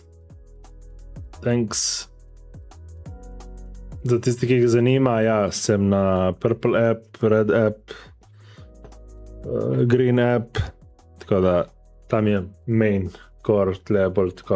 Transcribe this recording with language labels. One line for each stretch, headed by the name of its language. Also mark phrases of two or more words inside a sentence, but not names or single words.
English: Thanks.
Slovenian: Za tisti, ki jih zanima, ja, sem na Purple app, Red app, Green app, tako da tam je
English: main core,
Slovenian: tle bolj tako.